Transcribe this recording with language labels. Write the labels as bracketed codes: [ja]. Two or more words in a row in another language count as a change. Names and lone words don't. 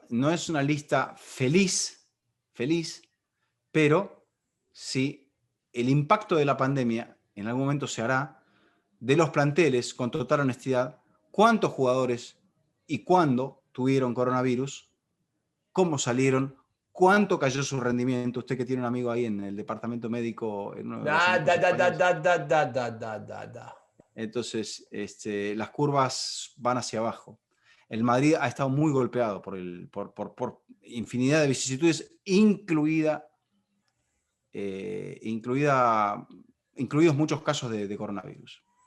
[es] No es una lista feliz, pero sí el impacto de la pandemia en algún momento se hará de los planteles, con total honestidad, cuántos jugadores y cuándo tuvieron coronavirus, cómo salieron, cuánto cayó su rendimiento. Usted que tiene un amigo ahí en el departamento médico, en uno de los Da, equipos da, da, da, españoles. da, da, da, da, da, da, da. Entonces, las curvas van hacia abajo. El Madrid ha estado muy golpeado por infinidad de vicisitudes, incluidos muchos casos de coronavirus.